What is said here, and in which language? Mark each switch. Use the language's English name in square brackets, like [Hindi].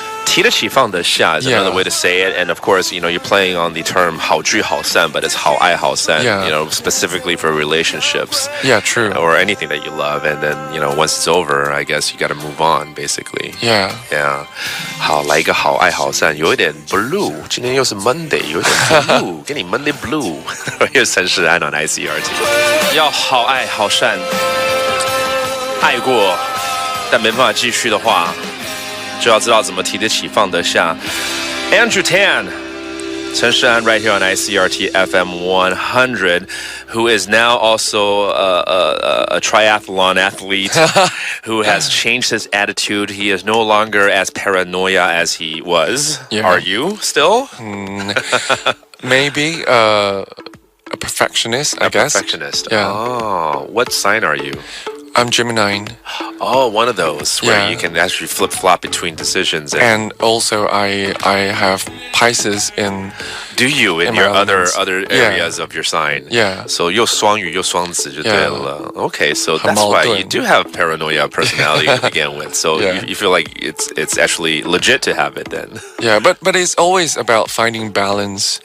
[Chinese] 提得起放得下 [English] is another way to say it, and of course you're playing on the term 好聚好散, but it's 好爱好散, specifically for relationships. Yeah, true. Or anything that you love, and then once it's over, I guess you got to move on, basically. Yeah. [Chinese] 好，来一个好爱好散，有一点 blue. 今天又是 Monday, 有一点 blue. 给你 [English] Monday blue. Here's 陈势安 on ICRT. [Chinese] 要好爱好散，爱过，但没办法继续的话。就要知道怎么提得起放得下。 [English] Andrew Tan, 陈势安 right here on ICRT FM 100, who is now also a triathlon athlete who has changed his attitude. He is no longer as paranoia as he was. Yeah. Are you still? Maybe a perfectionist, I guess. Perfectionist. Yeah. Oh, what sign are you? I'm Gemini. Oh, one of those where you can actually flip-flop between decisions. And also, I have Pisces in. Do you in your other areas of your sign? Yeah. [Chinese] So 又双鱼又双子就对了。 [English] Okay, so that's why you do have paranoia personality to begin with. So you feel like it's actually legit to have it then. Yeah, but it's always about finding balance.